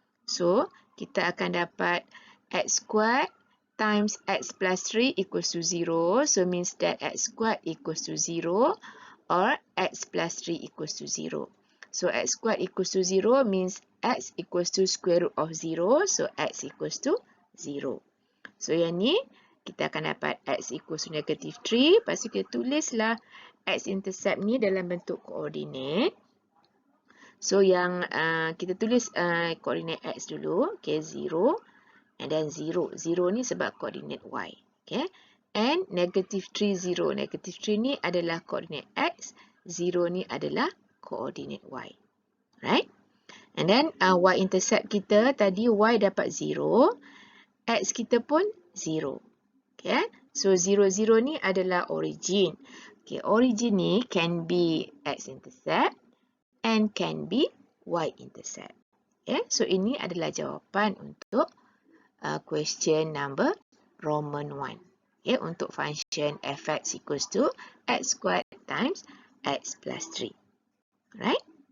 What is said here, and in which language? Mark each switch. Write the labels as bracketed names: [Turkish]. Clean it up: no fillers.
[English] So, [Malay] kita akan dapat [English] x squared times x plus 3 equals to 0. So, means that x squared equals to 0 or x plus 3 equals to 0. So, x squared equals to 0 means x equals to square root of 0. So, x equals to 0. [Malay] So, yang ni kita akan dapat [English] x equals to negative 3. [Malay] Lepas tu kita tulislah x-intercept ni dalam bentuk koordinat. So, yang kita tulis koordinat x dulu. Okay, 0. [English] And then 0. [Malay] 0 ni sebab koordinat y. Okay. [English] And negative 3, 0. [Malay] Negative 3 ni adalah koordinat x. 0 ni adalah koordinat y. Right? [English] And then [Malay] y-intercept kita tadi y dapat 0. X kita pun 0. Okay, so 0, 0 ni adalah origin. [English] Okay, origin ni can be x-intercept and can be y-intercept. [Malay] Okay, so ini adalah jawapan untuk [English] question number Roman 1. Okay, untuk function fx equals to x squared times x plus 3. Right?